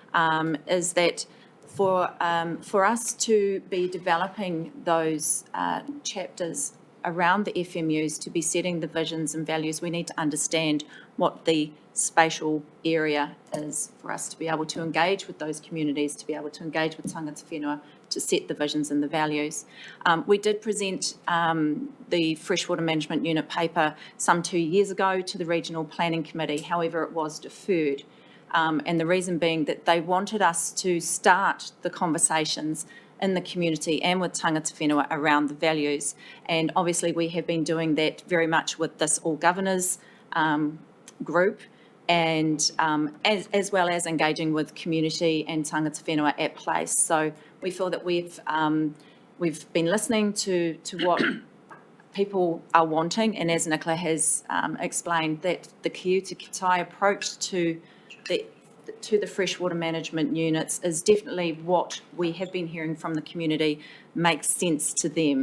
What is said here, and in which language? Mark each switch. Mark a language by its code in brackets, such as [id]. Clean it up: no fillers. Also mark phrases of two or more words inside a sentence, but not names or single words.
[en] is that for us to be developing those chapters around the FMUs, to be setting the visions and values, we need to understand what the spatial area is for us to be able to engage with those communities, to be able to engage with [mi] tangata whenua, [en] to set the visions and the values. We did present the Freshwater Management Unit paper some 2 years ago to the Regional Planning Committee, however it was deferred. And the reason being that they wanted us to start the conversations in the community and with [mi] tangata whenua [en] around the values. And obviously we have been doing that very much with this All Governors group, and as well as engaging with community and [mi] tangata whenua [en] at place. So we feel that we've been listening to what people are wanting, and as Nicola has explained, that the Kiuta Kitai approach to the freshwater management units is definitely what we have been hearing from the community makes sense to them.